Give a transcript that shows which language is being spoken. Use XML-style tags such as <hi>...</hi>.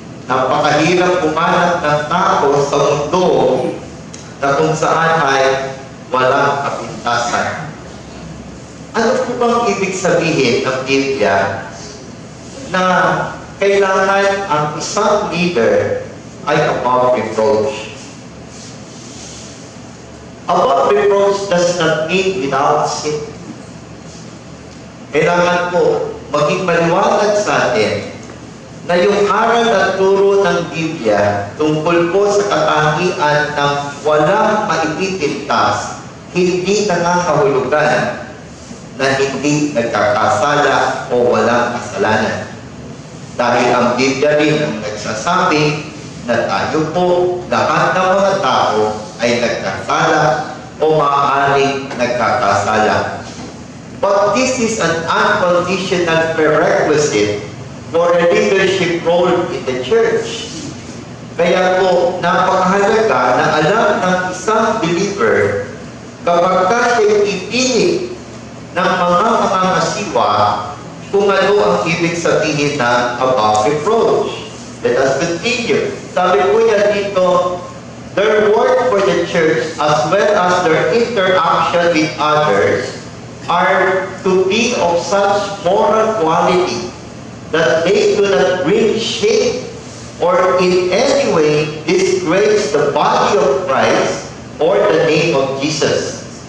<tl>Napakahirap pumanap ng tao sa mundo na kung saan ay walang kapintasan. Ano po bang ibig sabihin ng Biblia na kailangan ang isang leader ay above reproach?</tl> <en>Above reproach does not mean without sin.</en> <tl>Kailangan po maging maliwanag sa atin na yung aral at turo ng Biblia tungkol po sa katangian ng walang maipipintas, hindi nangangahulugan na hindi nagkakasala o walang kasalanan. Dahil ang Biblia rin ang nagsasabi na tayo po, lahat ng mga tao ay nagkasala o maaaring nagkakasala.</tl> <en>But this is an unconditional prerequisite for a leadership role in the church.</en> <tl>Kaya po, napakahalaga na alam ng isang believer kapag siya ipili ng mga mangangasiwa kung ano ang ibig sabihin ng above reproach.</tl> <en>Let us continue.</en> <tl>Sabi po niya dito,</tl> <en>their work for the church as well as their interaction with others are to be of such moral quality that they do not bring shame or in any way disgrace the body of Christ or the name of Jesus.</en>